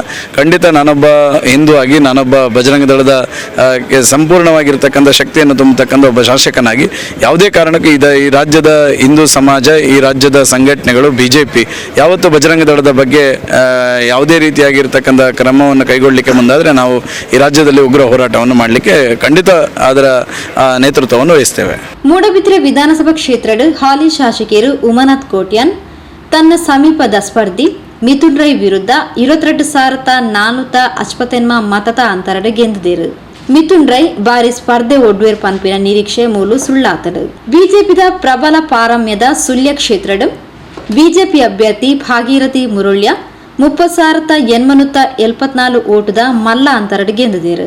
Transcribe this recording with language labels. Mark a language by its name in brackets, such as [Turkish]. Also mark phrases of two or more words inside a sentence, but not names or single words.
[Kannada] ಖಂಡಿತ ನಾನೊಬ್ಬ ಹಿಂದೂ ಆಗಿ ನಾನೊಬ್ಬ ಬಜರಂಗ ದಳದ ಸಂಪೂರ್ಣವಾಗಿರ್ತಕ್ಕಂಥ ಶಕ್ತಿಯನ್ನು ತುಂಬತಕ್ಕಂಥ ಒಬ್ಬ ಶಾಸಕನಾಗಿ ಯಾವುದೇ ಕಾರಣಕ್ಕೂ ಈ ರಾಜ್ಯದ ಹಿಂದೂ ಸಮಾಜ, ಈ ರಾಜ್ಯದ ಸಂಘಟನೆಗಳು, BJP ಯಾವತ್ತೂ ಬಜರಂಗ ದಳದ ಬಗ್ಗೆ ಯಾವುದೇ ರೀತಿಯಾಗಿರ್ತಕ್ಕಂಥ ಕ್ರಮವನ್ನು ಕೈಗೊಳ್ಳಲಿಕ್ಕೆ ಮುಂದಾದರೆ ನಾವು ಈ ರಾಜ್ಯದಲ್ಲಿ ಉಗ್ರ ಹೋರಾಟವನ್ನು ಮಾಡಲಿಕ್ಕೆ ಖಂಡಿತ ಅದರ ನೇತೃತ್ವವನ್ನು ವಹಿಸ್ತೇವೆ. [Tulu] ಮೂಡಬಿದ್ರೆ ವಿಧಾನಸಭಾ ಕ್ಷೇತ್ರದ ಹಾಲಿ ಶಾಸಕಿಯರು ಉಮಾನಾಥ್ ಕೋಟ್ಯಾನ್ ತನ್ನ ಸಮೀಪದ ಸ್ಪರ್ಧಿ ಮಿಥುನ್ ರೈ ವಿರುದ್ಧ 22,458 ಮತದ ಅಂತರಡು ಗೆದ್ದಿರು. ಮಿಥುನ್ ರೈ ಬಾರಿ ಸ್ಪರ್ಧೆ ಒಡ್ವೇರ್ ಪನ್ಪಿನ ನಿರೀಕ್ಷೆ ಮೂಲು ಸುಳ್ಳಾತಡು. ಬಿಜೆಪಿದ ಪ್ರಬಲ ಪಾರಮ್ಯದ ಸುಳ್ಯ ಕ್ಷೇತ್ರಡು ಬಿಜೆಪಿ ಅಭ್ಯರ್ಥಿ ಭಾಗೀರಥಿ ಮುರುಳ್ಯ 30,874 ಓಟದ ಮಲ್ಲ ಅಂತರಡು ಗೆದ್ದಿರು.